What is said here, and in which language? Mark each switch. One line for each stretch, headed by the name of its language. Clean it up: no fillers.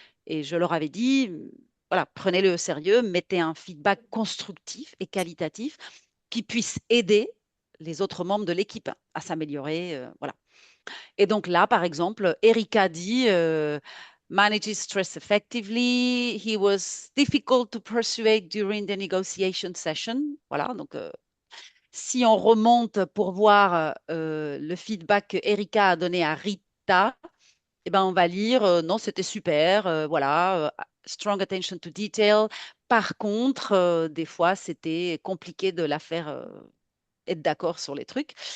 French: Et je leur avais dit, voilà, prenez-le au sérieux, mettez un feedback constructif et qualitatif qui puisse aider les autres membres de l'équipe à s'améliorer. Voilà. Et donc là, par exemple, Erika dit
English: manages stress effectively. He was difficult to persuade during the negotiation session.
French: Voilà, donc si on remonte pour voir le feedback que Erika a donné à Rita, eh ben, on va lire non, c'était super, voilà,
English: strong attention to detail.
French: Par contre, des fois, c'était compliqué de la faire être d'accord sur les trucs.